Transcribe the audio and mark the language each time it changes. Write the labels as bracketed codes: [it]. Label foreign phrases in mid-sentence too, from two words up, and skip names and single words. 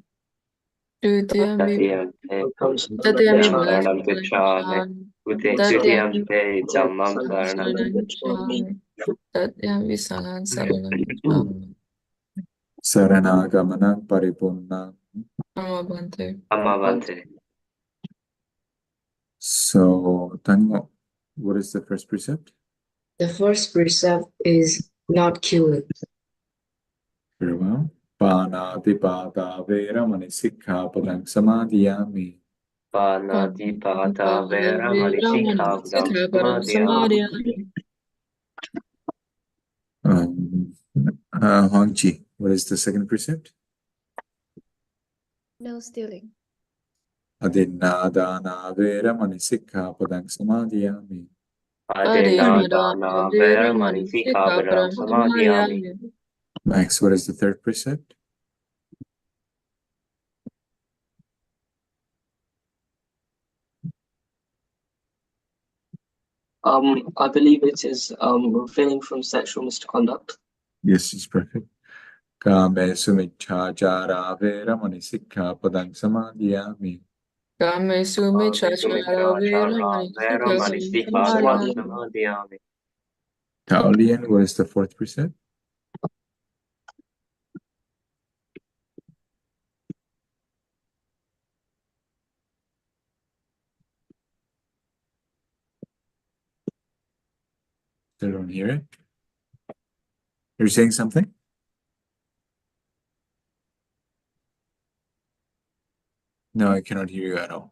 [pi] Tatiyampi saranam gacchami, dutiyampi dhammam saranam gacchami. Tatyampi sangham saranam gacchami. Saranagamana paripurna. Amma Bhante. Amma Bhante. [en] So, Tango, what is the first precept? The first precept is not kill it. Very well. [pi] Panatipata veramani sikkhapadang samadhiyami. Panatipata veramani sikkhapadam samadhiyami. [en] Huang Chi, what is the second precept? No stealing. [pi] Adinādāna veramani sikkhapadang samadhiyami. Adinādāna veramani sikkhapadam samadhiyami. [en] Max, what is the third precept? I believe it is refraining from sexual misconduct. Yes, it's perfect. [pi] Kāmesu miccācārā veramani sikkhapadang samadhiyami. Kāmesu miccācārā veramani sikkhapadam samadhiyami. [en] Taolian, what is the fourth precept? Still don't hear it. You're saying something? No, I cannot hear you at all.